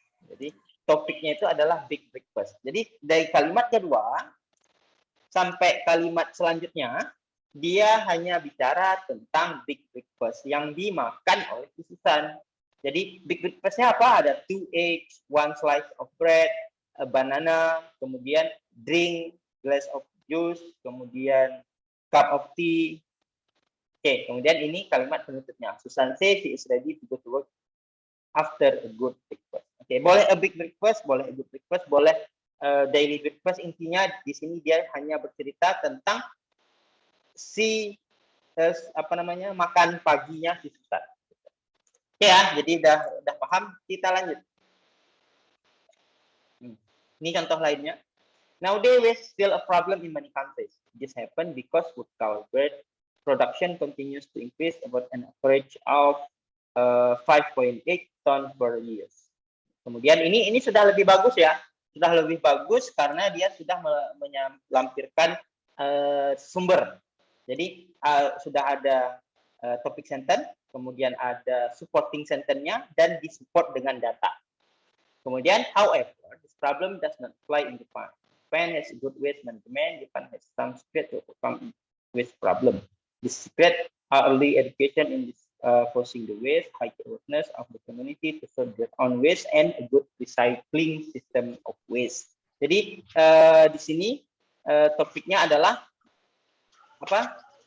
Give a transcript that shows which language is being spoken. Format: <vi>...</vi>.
<id>Jadi topiknya itu adalah big breakfast. Jadi dari kalimat kedua sampai kalimat selanjutnya, dia hanya bicara tentang big breakfast yang dimakan oleh Susan. Jadi big breakfast-nya apa? Ada</id> <en>2 eggs, 1 slice of bread, a banana,</en> <id>kemudian drink,</id> <en>glass of juice,</en> <id>kemudian</id> <en>cup of tea.</en> <id>Oke, kemudian ini kalimat penutupnya.</id> <en>Susan says she is ready to go to work after a good breakfast.</en> <id>Oke, boleh</id> <en>a big breakfast, boleh a good breakfast, boleh daily breakfast.</en> <id>Intinya di sini dia hanya bercerita tentang si makan paginya si Susan. Oke ya, jadi udah paham. Kita lanjut. Ini contoh lainnya.</id> <en>Nowadays, waste still a problem in many countries. This happened because food covered production continues to increase about an average of 5.8 ton per year.</en> <id>Kemudian ini sudah lebih bagus ya, sudah lebih bagus karena dia sudah melampirkan sumber. Jadi sudah ada topik sentence, kemudian ada supporting sentence-nya dan disupport dengan data. Kemudian,</id> <en>however, this problem does not apply in Japan. Japan has good waste management. Japan has some secret to overcome waste problem. The secret are early education in this forcing the waste, high awareness of the community to sort their own waste, and a good recycling system of waste.</en> <id>Jadi di sini topiknya adalah apa?</id>